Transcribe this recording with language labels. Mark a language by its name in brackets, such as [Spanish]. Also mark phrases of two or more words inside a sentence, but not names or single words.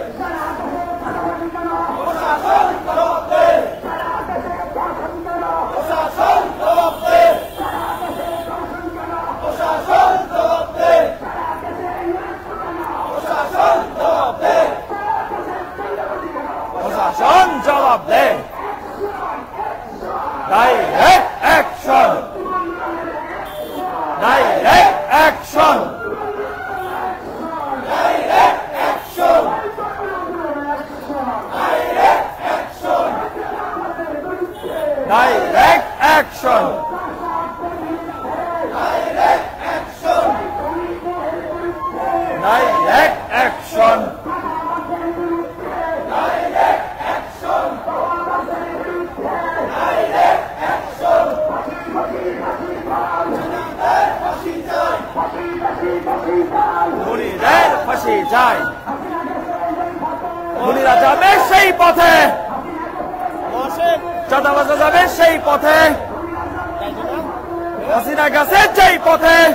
[Bangla] প্রশাসন জবাব দে প্রশাসন জবাব দে প্রশাসন জবাব দে প্রশাসন জবাব দে প্রশাসন জবাব দে [English] direct action direct action Direct action! Direct action! Direct action! Direct action! Direct action! Direct action! Direct action! [Bangla] খুনিদের ফাঁসি চাই খুনিরা যাবে সেই পথে চাঁদাবাজরা যাবে সেই পথে হাসিনা গেছে যেই পথে